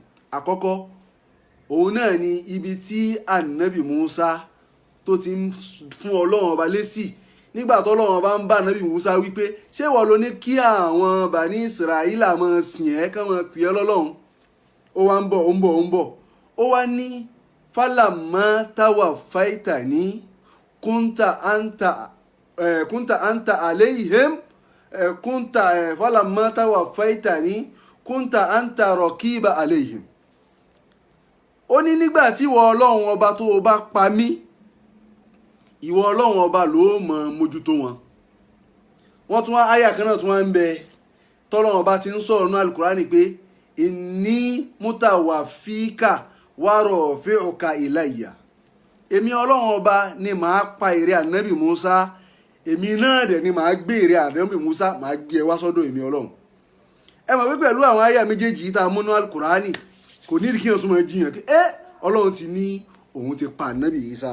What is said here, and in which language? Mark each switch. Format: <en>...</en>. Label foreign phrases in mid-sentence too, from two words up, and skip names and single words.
<yo>àkọ́kọ́ òun náà ni ibi tí ànábì Musa tó ti ń fún Ọlọ́run ọba lésì nígbà tó Ọlọ́run ọba ń bá ànábì Musa wípé ṣé ìwọ ló ní kí àwọn Bani Israila máa sìn ẹ́ kán máa pè ẹ́ lọ́lọ́run. ó wá ń bọ̀ ó wá ní</yo> <ar>فلما توفيتني كنت أنت عليهم فلما توفيتني كنت أنت الرقيب عليهم.</ar> <yo>ó ní nígbà tí ìwọ Ọlọ́run ọba tó o bá pa mí, ìwọ Ọlọ́run ọba ló mọ̀ mójútó wọn. wọ́n tún wá àyà kan náà tún wá ń bẹ tọ́lọ́run ọba ti ń sọ̀rọ̀ náà al-Qur'ani pé</yo> <ar>إني متوفيك ورافعك إلي.</ar> <yo>èmi Ọlọ́run ọba ni màá pa èrè ànábì Musa, èmi náà dẹ̀ ni màá gbé èrè ànábì Musa màá gbé ẹ wá sọ́dọ̀ èmi Ọlọ́run. ẹ mọ̀ pé pẹ̀lú àwọn àyà méjèèjì yìí tá a mú ní al-Qur'ani kò ní ìdí kí wọ́n tún máa jiyàn pé Ọlọ́run ti ní òun ti pa ànábì Ìsá.</yo>